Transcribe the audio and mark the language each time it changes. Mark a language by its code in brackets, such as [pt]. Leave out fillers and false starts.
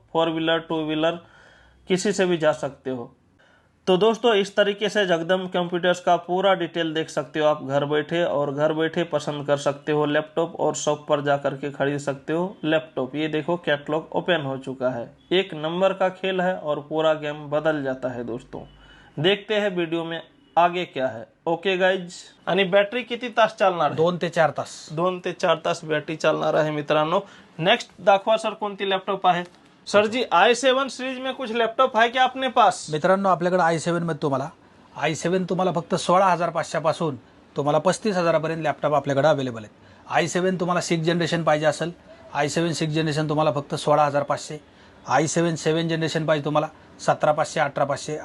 [hi] 4 wheeler 2 wheeler किसी से भी जा सकते हो। तो दोस्तों इस तरीके से जगदम कंप्यूटर्स का पूरा डिटेल देख सकते हो आप घर बैठे, और घर बैठे पसंद कर सकते हो लैपटॉप और शॉप पर जा करके खरीद सकते हो लैपटॉप। ये देखो कैटलॉग ओपन हो चुका है। एक नंबर का खेल है और पूरा गेम बदल जाता है दोस्तों। देखते हैं वीडियो में आगे क्या है। [en] okay guys, [mr] आणि बॅटरी किती तास चालणार? 2 ते 4 तास. 2 ते 4 तास बॅटरी चालणार आहे मित्रांनो। नेक्स्ट दाखवा सर, कोणती लॅपटॉप आहे? [hi] सर जी i7 सीरीज में कुछ लैपटॉप है क्या अपने पास? [mr] मित्रांनो आपल्याकडे i7 मध्ये तुम्हाला i7 तुम्हाला फक्त 16,500 पासून तुम्हाला 35,000 पर्यंत लॅपटॉप आपल्याकडे अवेलेबल आहेत. i7 तुम्हाला 6 जनरेशन पाहिजे असेल, i7 6 जनरेशन तुम्हाला फक्त 16,500. i7 7 जनरेशन पाहिजे तुम्हाला 17,500 18,500.